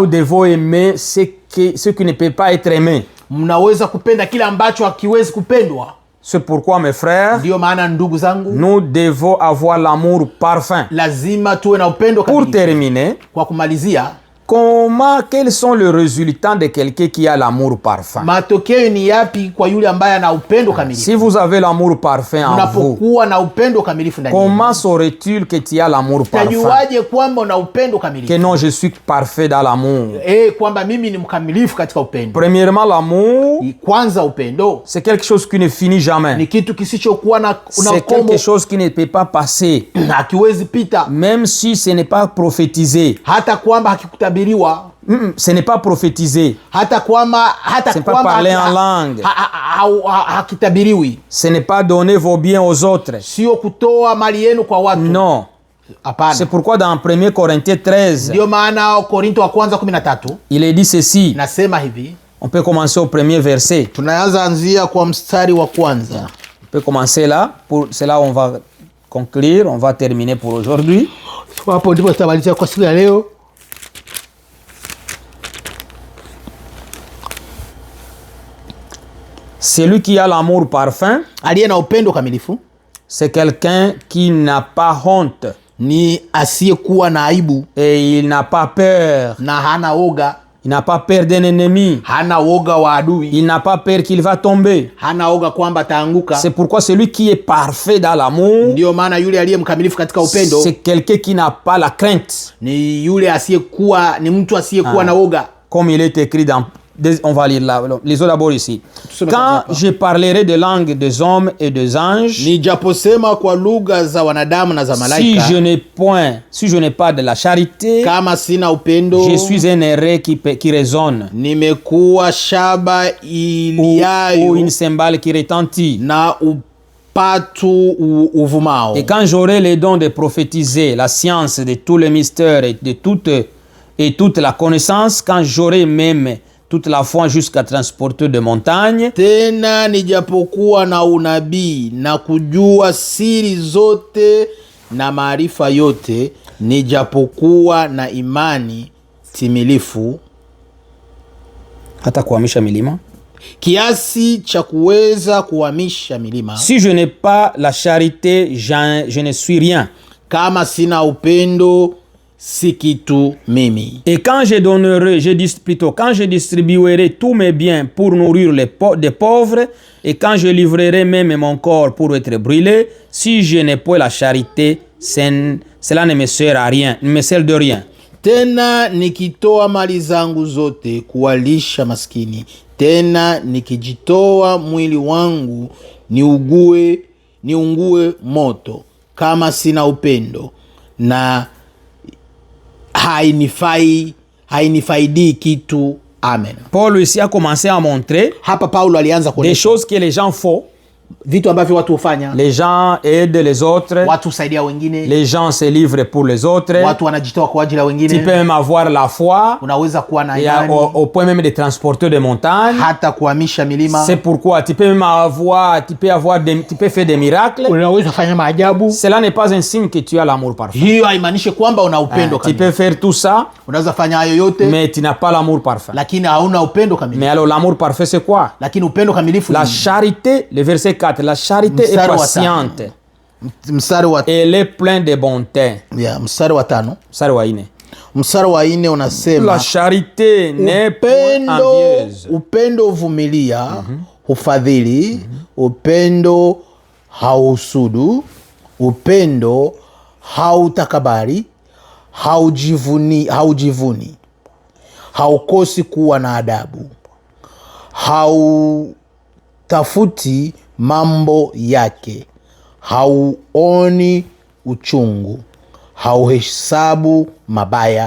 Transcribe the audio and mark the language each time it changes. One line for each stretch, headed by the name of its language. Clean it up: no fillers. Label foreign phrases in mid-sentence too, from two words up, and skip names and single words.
French: nous devons aimer ceux qui ne peuvent pas être aimés.
Swahili: mnaweza kupenda kile ambacho hakiwezi kupendwa.
French: C'est pourquoi, mes frères,
Swahili: Ndio maana ndugu zangu,
French: nous devons avoir l'amour parfait.
Swahili: lazima tuwe na upendo
French: Pour
Swahili: kamili.
French: terminer,
Swahili: Kwa kumalizia,
French: quels sont les résultats de quelqu'un qui a l'amour parfait?
Swahili: matokeo ni yapi kwa yule ambaye ana upendo kamilifu?
French: Si vous avez l'amour parfait en vous,
Swahili: Unapokuwa na upendo kamilifu ndani yako,
French: comment saurais-tu que tu as l'amour parfait?
Swahili: utajuaje kwamba una upendo kamilifu?
French: Que non, je suis parfait dans l'amour.
Swahili: Kwamba mimi ni mkamilifu katika upendo.
French: Premièrement, l'amour,
Swahili: Kwanza upendo
French: c'est quelque chose qui ne finit jamais.
Swahili: ni kitu kisichokuwa na
French: C'est
Swahili: ukomo,
French: quelque chose qui ne peut pas passer.
Swahili: hakiwezi pita,
French: Même si ce n'est pas prophétisé.
Swahili: hata kwamba hakikutabiriwa,
French: Ce n'est pas prophétisé.
Swahili: hata kwamba
French: C'est pas parler en langue.
Swahili: hakitabiriwi,
French: Ce n'est pas donner vos biens aux autres.
Swahili: sio kutoa mali yenu kwa watu.
French: Non.
Swahili: Hapana.
French: C'est pourquoi dans 1 Corinthiens 13,
Swahili: Ndio maana Korinto wa kwanza 13
French: il est dit ceci.
Swahili: nasema hivi.
French: On peut commencer au premier verset. Tunaanza anzia kwa mstari wa kwanza. On peut commencer là. C'est là où on va conclure. On va terminer pour aujourd'hui.
Swahili: Hapo ndipo tutamalizia kwa siku ya leo.
French: Celui qui a l'amour parfait,
Swahili: Aliye na upendo kamilifu
French: c'est quelqu'un qui n'a pas honte
Swahili: ni asiyekuwa na aibu
French: et il n'a pas peur.
Swahili: na hana woga,
French: Il n'a pas peur d'un ennemi.
Swahili: hana woga wa adui,
French: Il n'a pas peur qu'il va tomber.
Swahili: hana woga kwamba ataanguka.
French: C'est pourquoi celui qui est parfait dans l'amour,
Swahili: Ndio maana yule aliye mkamilifu katika upendo
French: c'est quelqu'un qui n'a pas la crainte.
Swahili: ni yule asiyekuwa, ni mtu asiyekuwa na woga.
French: Comme il est écrit dans... On va lire là. Lisons d'abord ici. Quand je parlerai de langue des hommes et des anges,
Swahili: Nijaposema kwa lugha za wanadamu na za
French: si
Swahili: malaika,
French: je n'ai pas de la charité,
Swahili: kama sina upendo,
French: je suis un airain qui résonne,
Swahili: nimekuwa shaba
French: ou
Swahili: iliayo
French: une cymbale qui retentit.
Swahili: na upatu uvumao.
French: Et quand j'aurai les dons de prophétiser, la science de tous les mystères et toute la connaissance, quand j'aurai même toute la foi jusqu'à transporter de montagnes,
Swahili: Tena nijapokuwa na unabii na kujua siri zote na maarifa yote, nijapokuwa na imani timilifu hata kuhamisha milima. kiasi cha kuweza kuhamisha milima,
French: Si je n'ai pas la charité, je ne suis rien.
Swahili: kama sina upendo si kitu mimi.
French: Et quand je distribuerai tous mes biens pour nourrir des pauvres, et quand je livrerai même mon corps pour être brûlé, si je n'ai pas la charité, cela ne me sert à rien, ne me sert de rien.
Swahili: Tena nikitoa mali zangu zote kuwalisha maskini, tena nikijitoa mwili wangu niungue moto, kama sina upendo, na hainifaidi kitu.
French: Amen. Paul ici a commencé à montrer
Swahili: Hapa Paulo alianza
French: des
Swahili: kuonyesha
French: choses que les gens font.
Swahili: vitu ambavyo watu hufanya.
French: Les gens aident les autres,
Swahili: Watu husaidia wengine,
French: les gens se livrent pour les autres.
Swahili: watu wanajitoa kwa ajili ya
French: Tu peux
Swahili: wengine.
French: même avoir la foi,
Swahili: Unaweza kuwa na
French: et
Swahili: imani
French: au point même de transporter des montagnes.
Swahili: hata kuhamisha milima.
French: C'est pourquoi tu peux même tu peux faire des miracles.
Swahili: Unaweza fanya maajabu.
French: Cela n'est pas un signe que tu as l'amour parfait.
Swahili: Hiyo haimaanishi kwamba una upendo
French: Tu
Swahili: kamili.
French: peux faire tout ça,
Swahili: Unaweza fanya hayo yote
French: mais tu n'as pas l'amour parfait.
Swahili: lakini hauna upendo kamili.
French: Mais alors l'amour parfait c'est quoi?
Swahili: Lakini upendo kamilifu
French: La
Swahili: ni
French: charité, le verset 4, la charité est
Swahili: Mstari wa
French: patiente.
Swahili: mstari wa
French: Elle est pleine de bonté.
Swahili: mstari wa 5. Mstari wa 4. Mstari wa 4
French: La
Swahili: unasema
French: charité n'est point envieuse.
Swahili: upendo huvumilia, hufadhili, upendo hausudu, upendo hautakabari, haujivuni, haukosi kuwa na adabu, hautafuti mambo yake, hauoni uchungu, hauhesabu mabaya.